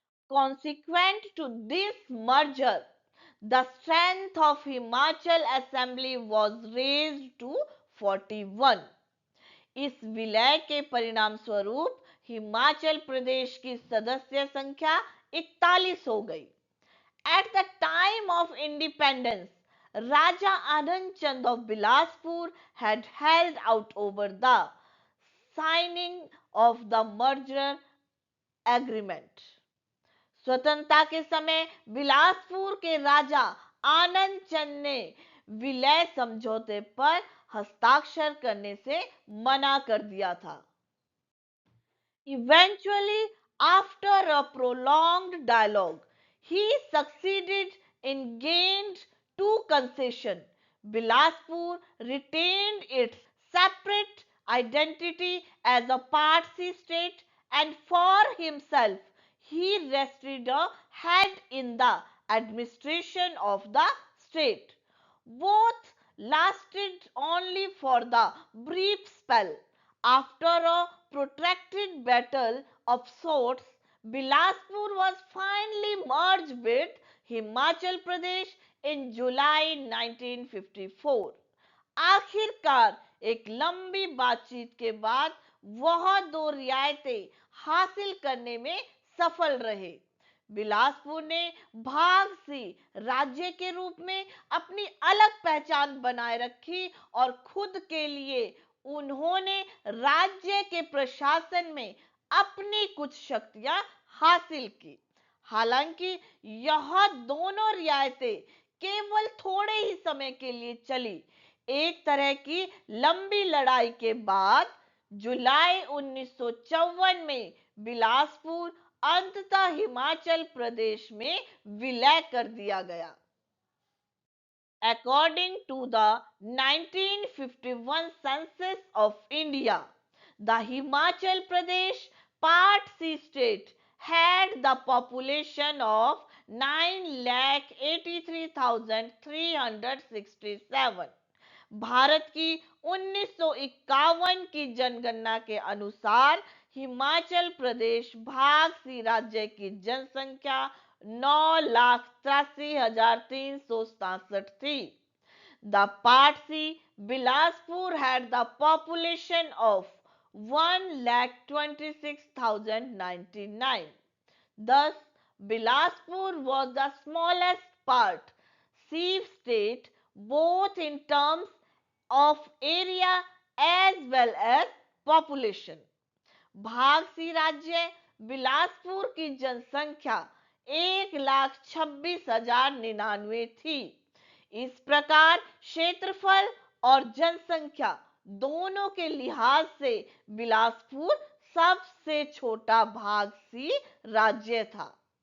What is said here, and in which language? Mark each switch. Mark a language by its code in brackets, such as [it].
[en] Consequent to this merger, the strength of Himachal Assembly was raised to 41। [hi] इस विलय के परिणाम स्वरूप हिमाचल प्रदेश की सदस्य संख्या 41 हो गई। [en] At the time of independence, Raja Anand Chand of Bilaspur had held out over the signing of the merger agreement. [hi] स्वतंत्रता के समय बिलासपुर के राजा आनंद चंद ने विलय समझौते पर हस्ताक्षर करने से मना कर दिया था। [en] Eventually, after a prolonged dialogue, he succeeded in gained two concessions. Bilaspur retained its separate identity as a Parsi state, and for himself, he rested a head in the administration of the state. Both lasted only for the brief spell. After a protracted battle of sorts, Bilaspur was finally merged with Himachal Pradesh in July 1954. [hi] आखिरकार एक लंबी बातचीत के बाद वह दो रियायतें हासिल करने में सफल रहे। बिलासपुर ने भाग सी राज्य के रूप में अपनी अलग पहचान बनाए रखी और खुद के लिए उन्होंने राज्य के प्रशासन में अपनी कुछ शक्तियां हासिल की। हालांकि यह दोनों रियायतें केवल थोड़े ही समय के लिए चली। एक तरह की लंबी लड़ाई के बाद जुलाई 1954 में बिलासपुर अंततः हिमाचल प्रदेश में विलय कर दिया गया। [en] According to the 1951 census of India, the Himachal Pradesh Part C state had the population of 9,83,367। [hi] Bharat की 1951 की जनगणना के अनुसार हिमाचल प्रदेश भाग सी राज्य की जनसंख्या 9,83,367 थी। [en] The Part C Bilaspur had the population of 1,26,099. Thus, Bilaspur was the smallest Part C state both in terms of area as well as population. [hi] भाग सी राज्य बिलासपुर की जनसंख्या 1,26,099 थी। इस प्रकार क्षेत्रफल और जनसंख्या दोनों के लिहाज से बिलासपुर सबसे छोटा भाग सी राज्य था।